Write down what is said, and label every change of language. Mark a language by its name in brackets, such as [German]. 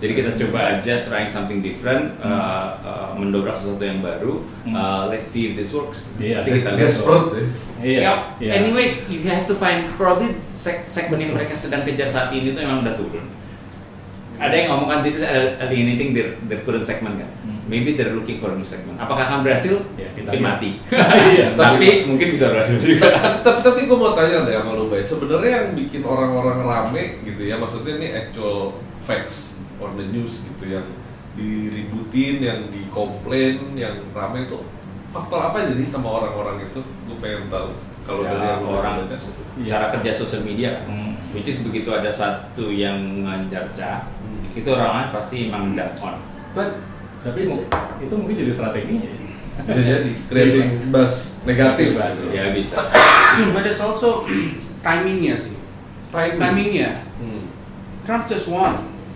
[Indonesian] Jadi kita coba aja [English] trying something different, [Indonesian] mendobrak sesuatu yang baru. [English] Let's see if this works. [Indonesian] Nanti kita lihat. [English] Anyway, you have to find probably [Indonesian] segmen yang mereka sedang kejar saat ini tuh memang udah turun. Ada yang ngomong kan [English] this is anything their current segment [Indonesian] kan. [English] Maybe they're looking for a new segment. [Indonesian] Apakah akan berhasil? Mungkin mati. Tapi mungkin bisa berhasil juga. Tapi gue mau tanya deh sama lu, Bay. Sebenarnya yang bikin orang-orang rame gitu ya, maksudnya ini [English] actual facts on the news [Indonesian] gitu, yang diributin, yang dikomplain, yang rame itu faktor apa aja sih sama orang-orang itu? Gue pengen tahu. Kalau dari yang orang cara kerja sosial media, [English] which is [Indonesian] begitu ada satu yang ngejarca, itu orang pasti emang down. Tapi itu mungkin jadi strateginya. Bisa jadi [English] creating buzz [Indonesian] negatif. Ya bisa. [English] But it's also timingnya [Indonesian] sih. [English] Timingnya. Trump just won.